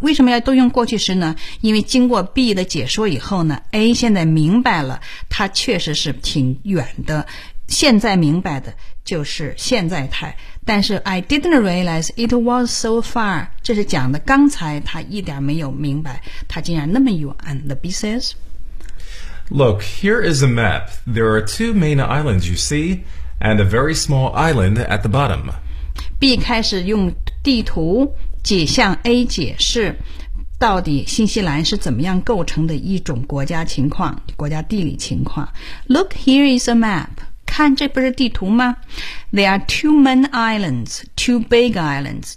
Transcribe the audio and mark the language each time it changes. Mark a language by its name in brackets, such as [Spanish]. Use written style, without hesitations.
[Chinese] 为什么要都用过去式呢？因为经过 B 的解说以后呢 ，A 现在明白了，它确实是挺远的。现在明白的就是现在态。 [English] 但是 I didn't realize it was so far. [Chinese] 这是讲的刚才他一点没有明白，他竟然那么远。 [English] The B says, "Look, here is a map. There are two main islands you see, and a very small island at the bottom." [Chinese] B 开始用地图解向 A 解释到底新西兰是怎么样构成的一种国家情况，国家地理情况。 [English] Look, here is a map. [Chinese] 看，这不是地图吗？ [English] There are two main islands, two big islands.